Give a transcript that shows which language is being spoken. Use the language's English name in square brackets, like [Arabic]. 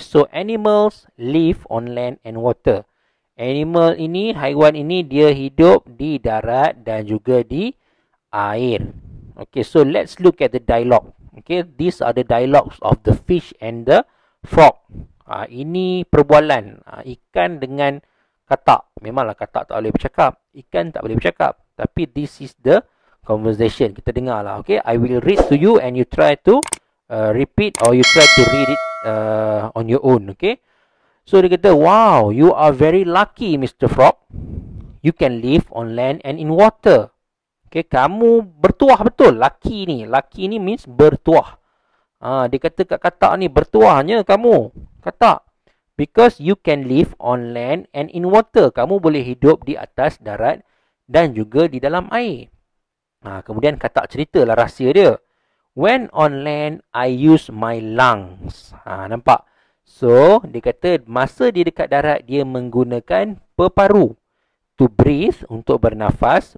[English] So animals live on land and water. [Malay] Animal ini, haiwan ini dia hidup di darat dan juga di air. [English] Okay, so let's look at the dialogue. Okay, these are the dialogues of the fish and the frog. [Malay] Ini perbualan ikan dengan katak. Memanglah katak tak boleh bercakap, ikan tak boleh bercakap. [English] Tapi this is the conversation. [Malay] Kita dengar lah. [English] Okay, I will read to you and you try to repeat or you try to read it on your own. Okay. [Malay] So dia kata, [English] wow, you are very lucky, Mr. Frog. You can live on land and in water. [Malay] Okay, kamu bertuah betul. Lucky ni means bertuah. Dia kata kat katak ni, bertuahnya kamu. Katak. [English] Because you can live on land and in water. [Malay] Kamu boleh hidup di atas darat dan juga di dalam air. Kemudian katak ceritalah rahsia dia. [English] When on land, I use my lungs. [Malay] Nampak? So, dia kata masa dia dekat darat, dia menggunakan peparu [English] to breathe, [Malay] untuk bernafas.